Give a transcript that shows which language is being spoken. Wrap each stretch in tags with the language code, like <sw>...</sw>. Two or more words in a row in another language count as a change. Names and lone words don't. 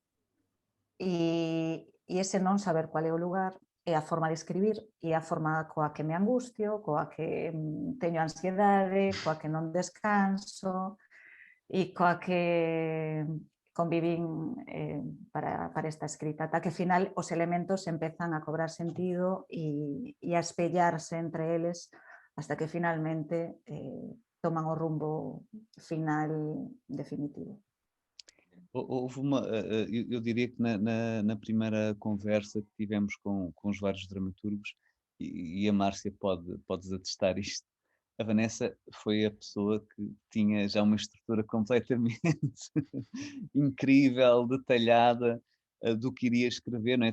<gl>E ese non saber cual é o lugar é a forma de escribir e a forma coa que me angustio, coa que teño ansiedade, coa que non descanso e coa que convivín para esta escrita, ata que ao final os elementos empezan a cobrar sentido e a espellarse entre eles hasta que finalmente toman o rumbo final definitivo.</gl> <pt>Houve eu diria que na primeira conversa que tivemos com os vários dramaturgos, e a Márcia podes atestar isto, a Vanessa foi a pessoa que tinha já uma estrutura completamente incrível, detalhada, do que iria escrever, não é?</pt>